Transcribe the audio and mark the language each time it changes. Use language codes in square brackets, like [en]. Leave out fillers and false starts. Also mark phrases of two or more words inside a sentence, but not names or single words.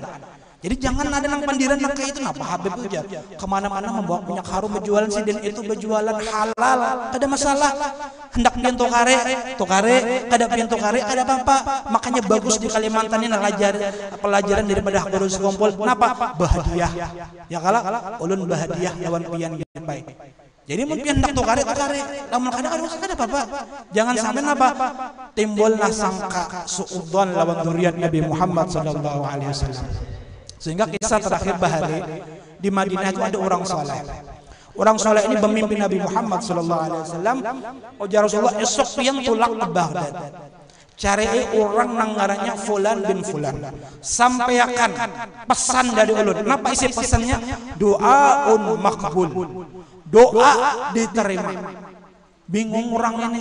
[bjn] Jadi jangan ada nang pandiran nang kayak itu napa Habib itu kemana-mana membawa minyak harum berjualan Sidin itu berjualan halal ada masalah hendak pian tukare kada pian tukare ada apa-apa makanya bagus di Kalimantan ini pelajaran daripada guru sekumpul napa bahadiah ya kala ulun bahadiah lawan pian baik. Jadi mungkin hendak tukare lamun kada apa-apa jangan sampai napa timbullah sangka suudzon lawan dzurriyyat Nabi Muhammad [ar] صلى الله عليه وسلم. [bjn] Sehingga kisah terakhir bahari di Madinah itu ada orang soleh. Orang soleh ini memimpin Nabi Muhammad [ar] صلى الله عليه وسلم. [bjn] Ujar Rasulullah esok pian tulak ke Baghdad. Cari orang nang ngarannya Fulan bin Fulan. Sampaikan pesan dari ulun. Kenapa isi pesannya? Doaun makbul. Doa diterima. Bingung orang ini.